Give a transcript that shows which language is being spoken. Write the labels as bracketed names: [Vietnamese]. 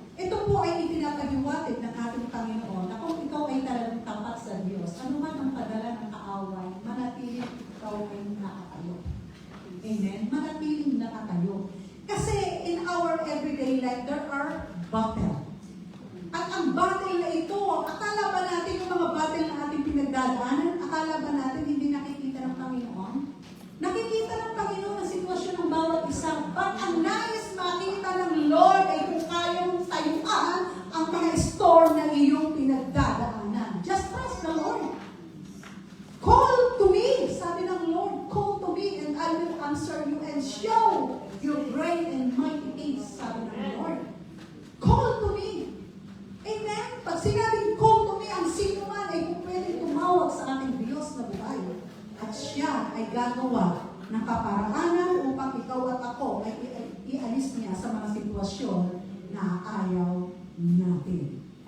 [Filipino] Ito po ay ipinapaliwanag ng ating Panginoon na kung ikaw ay talagang tapat sa Diyos, ano man ang padala ng kaaway, manatiling ikaw ay nakatayo. Amen? Manatiling nakatayo. [English] Kasi in our everyday life, there are battle. [Filipino] At ang battle na ito, akala ba natin yung mga battle na ating pinagdadaanan, akala ba natin hindi nakikita ng Panginoon? Nakikita ng Panginoon ang sitwasyon ng bawat isa. But ang nais makita ng Lord ay kung kaya mong tayuan ang mga storm na iyong pinagdadaanan. [English] Just trust the Lord. Call to me, [Filipino] sabi ng Lord, [English] call to me and I will answer you and show your great and mighty things, sabi ng Lord. Call to me. Amen? [Filipino] Pag sinabing [English] call to me, [Filipino] ang sino man ay pwedeng tumawag sa ating Diyos na buhay. At siya ay gagawa ng kaparaanan upang ikaw at ako ay ialis niya sa mga sitwasyon na ayaw natin.